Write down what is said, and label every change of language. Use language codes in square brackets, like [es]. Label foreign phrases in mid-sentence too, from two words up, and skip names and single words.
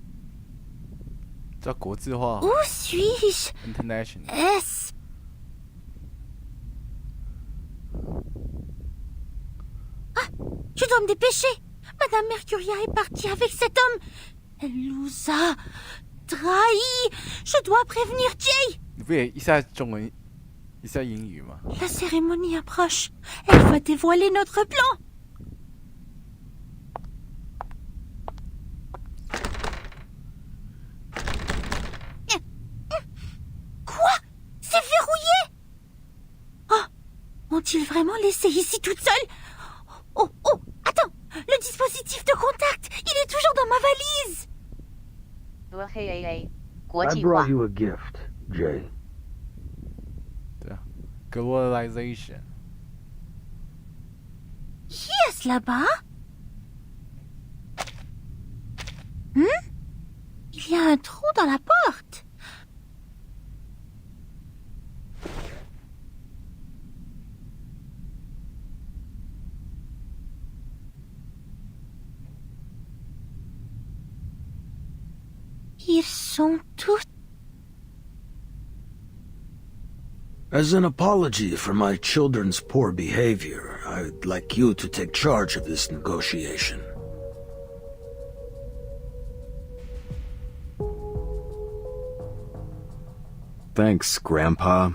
[zh] 叫国际化。 [fr] Où suis-je? International. S. Ah, je dois me dépêcher. Madame Mercuria est partie avec cet homme. Elle nous a trahis. Je dois prévenir Jay. [zh] 你不也一下中文，一下英语吗？ [fr] La cérémonie approche. Elle va dévoiler notre plan. Ont-ils vraiment laissé ici toute seule? Oh, attends! Le dispositif de contact! Il est toujours dans ma valise! [en] I brought you a gift, Jay. Globalization. [fr] Qui est-ce là-bas? Il y a un trou dans la porte. Ils sont tous... [en] As an apology for my children's poor behavior, I'd like you to take charge of this negotiation. Thanks, Grandpa.